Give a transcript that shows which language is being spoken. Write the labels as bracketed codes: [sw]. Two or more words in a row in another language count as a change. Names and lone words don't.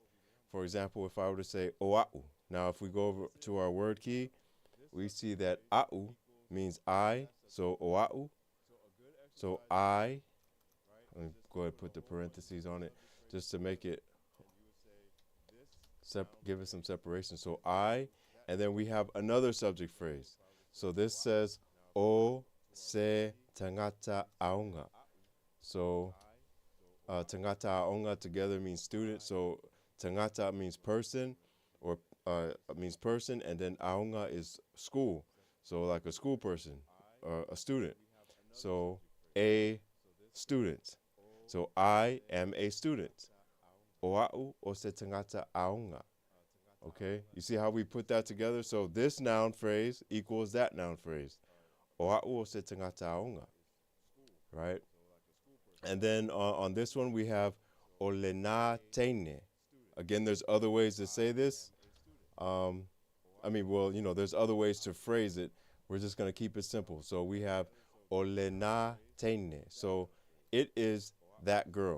[en] For example, if I were to say oa'u. Now, if we go over to our word key, we see that a'u means I, so oa'u. So I, let me go ahead and put the parentheses on it just to make it, give it some separation. So I, and then we have another subject phrase. So this says [sm] o se tangata aonga. [en] So [sm] tangata aonga [en] together means student. So tangata means person, or means person, and then aonga is school. So like a school person, a student. So a student. So I am a student. [sm] Oa'u o se tangata aunga. [en] Okay, you see how we put that together? So this noun phrase equals that noun phrase. [sm] Oa'u o se tangata aunga, [en] right? And then on this one we have [sm] olena teine. [en] Again, there's other ways to say this. Well, there's other ways to phrase it. We're just going to keep it simple. So we have [sm] olena teine. [en] So it is that girl.